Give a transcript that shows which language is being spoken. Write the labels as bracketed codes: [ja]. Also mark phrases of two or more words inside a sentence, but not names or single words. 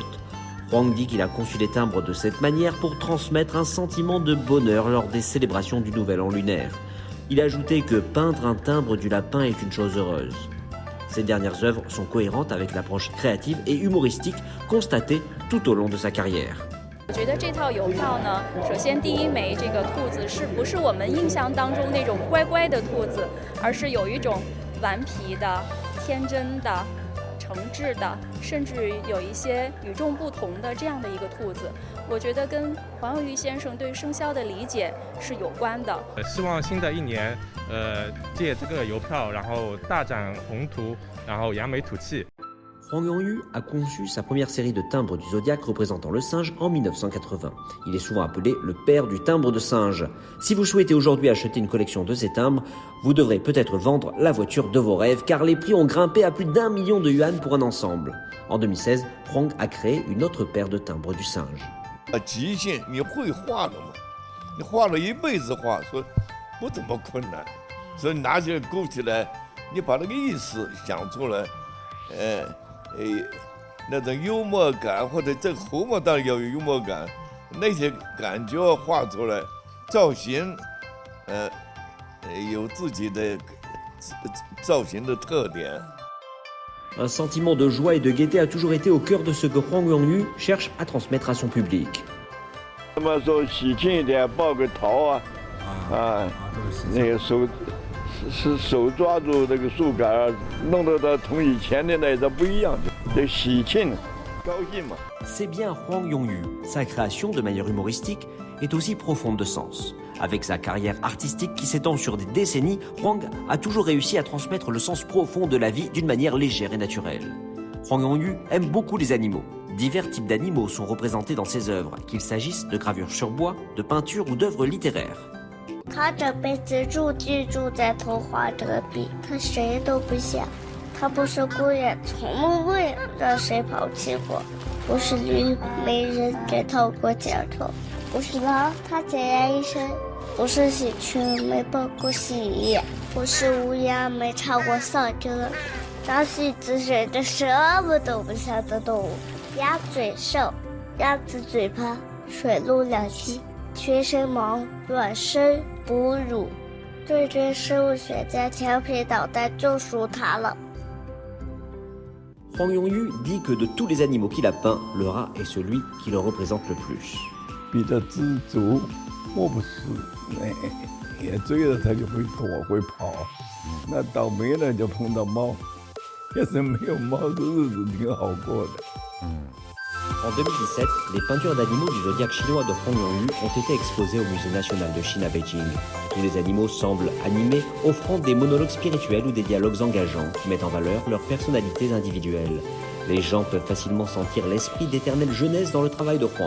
[fr] Huang dit qu'il a conçu les timbres de cette manière pour transmettre un sentiment de bonheur lors des célébrations du Nouvel An lunaire. Il a ajouté que peindre un timbre du lapin est une chose heureuse. Ces dernières œuvres sont cohérentes avec l'approche créative et humoristique constatée tout au long de sa carrière. [zh] 我觉得这套邮票呢，首先第一枚这个兔子是不是我们印象当中那种乖乖的兔子，而是有一种顽皮的、天真的、诚挚的，甚至有一些与众不同的这样的一个兔子。我觉得跟黄永玉先生对生肖的理解是有关的。希望新的一年，借这个邮票，然后大展宏图，然后扬眉吐气。 [fr] Huang Yongyu a conçu sa première série de timbres du zodiaque représentant le singe en 1980. Il est souvent appelé le père du timbre de singe. Si vous souhaitez aujourd'hui acheter une collection de ces timbres, vous devrez peut-être vendre la voiture de vos rêves car les prix ont grimpé à plus d'1 million de yuan pour un ensemble. En 2016, Huang a créé une autre paire de timbres du singe. [zh] 即兴，你会画的嘛？你画了一辈子画，说不怎么困难，所以拿起来勾起来，你把那个意思想出来，那种幽默感，或者这喉咙当然要有幽默感，那些感觉画出来，造型，有自己的造型的特点。 [fr] Un sentiment de joie et de gaieté a toujours été au cœur de ce que Huang Yongyu cherche à transmettre à son public. [zh] 他们说喜庆一点，抱个桃那个手抓住那个树杆，弄得它同以前的那个不一样，这喜庆，高兴嘛。 [fr] C'est bien Huang Yongyu. Sa création, de manière humoristique, est aussi profonde de sens. Avec sa carrière artistique qui s'étend sur des décennies, Huang a toujours réussi à transmettre le sens profond de la vie d'une manière légère et naturelle. Huang Yongyu aime beaucoup les animaux. Divers types d'animaux sont représentés dans ses œuvres, qu'il s'agisse de gravures sur bois, de peintures ou d'œuvres littéraires. [zh] 他这辈子寄住在童话隔壁，他谁都不像。他不是孤雁，从未让谁抛弃过；不是驴，没人给掏过脚头；不是狼，他孑然一身；不是喜鹊，没抱过喜叶；不是乌鸦，没唱过丧歌。张戏子是这什么都不像的动物。鸭嘴兽，鸭子嘴巴，水陆两栖。全身毛，卵生哺乳。对这生物学家调皮捣蛋就属它了。 [fr] Huang Yongyu dit que de tous les animaux qu'il a peints, le rat est celui qui le représente le plus. [zh] 比较知足，我不是，也追了它就会躲会跑。那倒霉了就碰到猫，要是没有猫的日子挺好过的。 [fr] En 2017, les peintures d'animaux du zodiaque chinois de Huang Yongyu ont été exposées au Musée national de Chine à Beijing. Tous les animaux semblent animés, offrant des monologues spirituels ou des dialogues engageants qui mettent en valeur leurs personnalités individuelles. Les gens peuvent facilement sentir l'esprit d'éternelle jeunesse dans le travail de Huang.